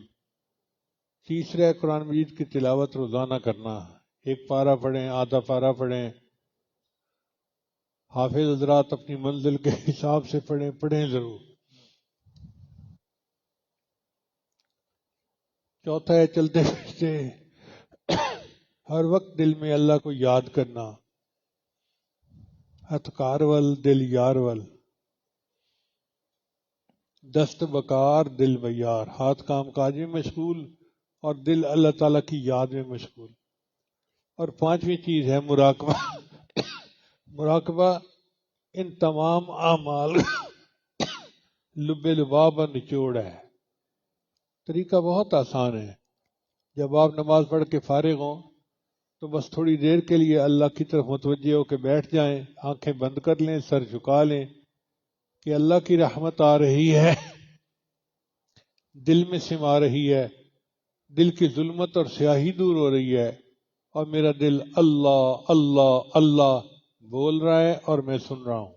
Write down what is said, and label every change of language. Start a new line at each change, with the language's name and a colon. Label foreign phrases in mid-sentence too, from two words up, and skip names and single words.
Urdu: تیسرا ہے قرآن مجید کی تلاوت روزانہ کرنا، ایک پارہ پڑھیں، آدھا پارہ پڑھیں، حافظ حضرات اپنی منزل کے حساب سے پڑھیں ضرور۔ چوتھا ہے چلتے پھرتے ہر وقت دل میں اللہ کو یاد کرنا،
Punjabi: ہتھکار ول دل یار ول،
Persian: دست بکار دل بیار،
Urdu: ہاتھ کام کاج میں مشغول اور دل اللہ تعالیٰ کی یاد میں مشغول۔ اور پانچویں چیز ہے مراقبہ۔ مراقبہ ان تمام اعمال لب لباب نچوڑ ہے۔ طریقہ بہت آسان ہے، جب آپ نماز پڑھ کے فارغ ہوں تو بس تھوڑی دیر کے لیے اللہ کی طرف متوجہ ہو کے بیٹھ جائیں، آنکھیں بند کر لیں، سر جھکا لیں کہ اللہ کی رحمت آ رہی ہے، دل میں سما رہی ہے، دل کی ظلمت اور سیاہی دور ہو رہی ہے، اور میرا دل اللہ اللہ اللہ بول رہا ہے اور میں سن رہا ہوں۔